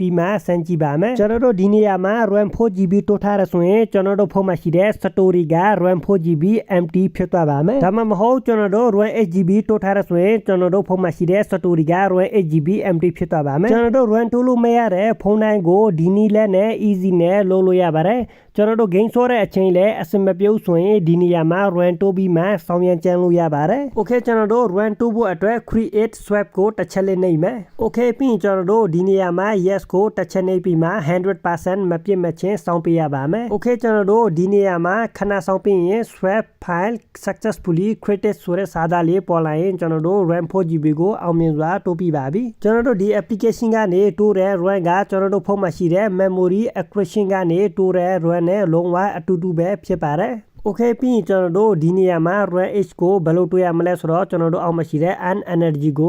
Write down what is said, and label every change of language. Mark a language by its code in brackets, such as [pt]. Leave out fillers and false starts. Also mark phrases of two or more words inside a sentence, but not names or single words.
[my] ပြီးမှစမ်းကြည့်ပါမယ်ကျွန်တော်တို့ဒီနေရာမှာ RAM 4GB တိုးထားရဆိုရင်ကျွန်တော်တို့ဖုန်းမှာရှိတဲ့ story က [en] RAM 4GB empty [my] ဖြစ်သွားပါမယ်ဒါမှမဟုတ်ကျွန်တော်တို့ RAM HGB တိုးထားရဆိုရင်ကျွန်တော်တို့ဖုန်းမှာရှိတဲ့ story က [en] RAM HGB empty [my] ဖြစ်သွားပါမယ်ကျွန်တော်တို့ RAM တိုးလို့မရတဲ့ဖုန်းတိုင်းကိုဒီနည်းလမ်းနဲ့ easy နဲ့လုပ်လို့ရပါတယ်ကျွန်တော်တို့ game ဆော့တဲ့အချိန်လဲအဆင်မပြေဘူးဆိုရင်ဒီနေရာမှာ RAM တိုးပြီးမှဆောင်းရမ်းကြ မ်းလို့ရပါတယ် Okay ကျွန်တော်တို့ RAM တိုးဖို့အတွက် [en] create swap [my] ကိုတစ်ချက်လေးနှိပ်မယ် Okay ပြီးရင်ကျွန်တော်တို့ဒီနေရာမှာ yes ကိုတစ်ချက်နှိပ်ပြီးမှ 100% မပြည့်မချင်းစောင်းပေးရပါမယ် Okay ကျွန်တော်တို့ဒီနေရာမှာခဏစောင်းပြီးရင် [en] swap file successfully created [my] ဆိုတဲ့စာသားလေးပေါ်လာရင်ကျွန်တော်တို့ RAM 4GB ကိုအောင်မြင်စွာတိုးပြီး ပါပြီကျွန်တော်တို့ဒီ application ကနေတိုးတဲ့ RAM ကကျွန်တော်တို့ဖုန်းမှာရှိတဲ့ [en] memory accretion [my] ကနေတိုးတဲ့ RAM နဲ့လုံးဝအတူတူပဲဖြစ်ပါတယ်Okay ပြီးရင်ကျွန်တော်တို့ဒီနေရာမှာ RAM H ကိုဘယ်လိုတွေ့ရမလဲဆိုတော့ကျွန်တော်တို့အောက်မှာရှိတဲ့ [en] an energy [my] ကို